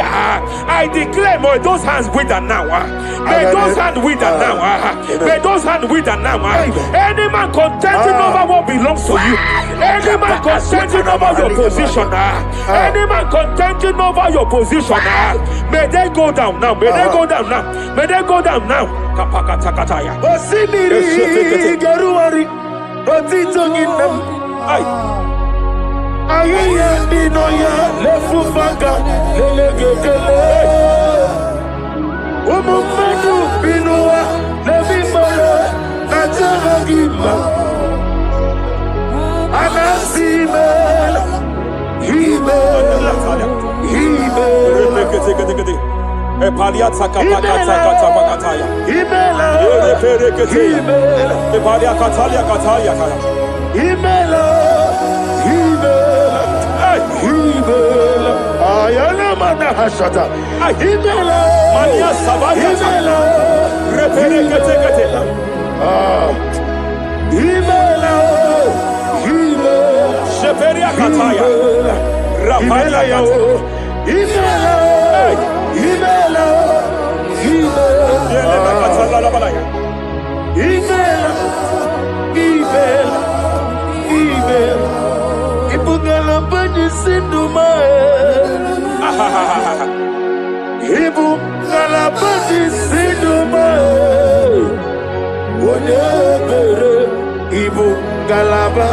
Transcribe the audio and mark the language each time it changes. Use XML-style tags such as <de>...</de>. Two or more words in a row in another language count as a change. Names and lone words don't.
<en>I declare, may those hands wither now. May those hands wither now. May those hands wither now. Any man contending over what belongs to you. Any man contending over your position. Any man contending over your position. May they go down now. May they go down now. May they go down now. Kapakatakataya. Osimiri garuari. Otitongina. Ayaya dinoya lefufanga lelegekele. Umumenu binua levimala najaragima. Anasimela himela himela. Epaliata kapakatakata pakataya. Himela himela. Epalia katalia katalia kaya. Himela himela. Himela. Ayana mana hashata. Himela. Mania Savaya. Himela. Reperekete. Himela. Himela. Sheperia kataya. Rapalia kataya. Himela. Himela. Yele makatala la balaya. Himela. Himela. Himela. Ibugala bani sinduma. Ibugala bani sinduma. Wonebere ibugala ba.</en>